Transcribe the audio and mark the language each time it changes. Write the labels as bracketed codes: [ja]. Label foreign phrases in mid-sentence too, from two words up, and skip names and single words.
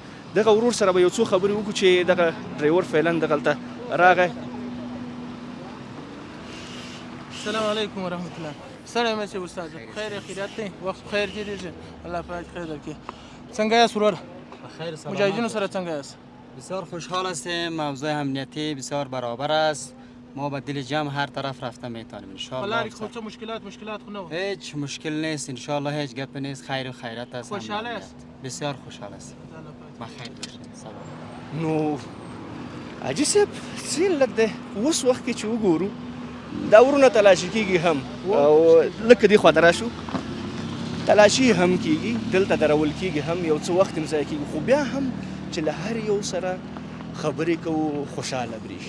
[ps] دغه ورور سره به یو څو خبرې وکړو چې دغه ډرایور فعلا دغلته راغی. السلام علیکم ورحمت الله. ستړی مې شو استاد، په خیر خیرات دی؟ وخت په خیر تېرېږي؟ الله پاک خیر درکړي. څنګه یاست ورور؟ بخیر سلامت. مجاهدینو سره څنګه یاست؟ [fa] بسیار خوشحال هستیم، موضوع امنیتی بسیار برابر است، ما با دل جمع هر طرف رفته میتونیم [ar] ان شاء [ps] په [fa] الله. [ps] لارې کې خو څه مشکلات خو نه وه؟ [fa] هیچ مشکل نیست [ar] ان شاء الله، [fa] هیچ گپ نیست، خیر و خیرت است. خوشحاله است؟ بسیار خوشحال است. بخیر باشید. سلام. [ps] نو حاجي صاحب څه علت دی اوس وخت کې چې وګورو دا ورونه تلاشي کېږي هم او لکه دې خواته راشو تلاشي هم کېږي، دلته درول کېږي هم، یو څه وخت هم ضایع کېږي، خو بیا هم چې له هر یو سره خبرې کوو خوشحاله برېښي.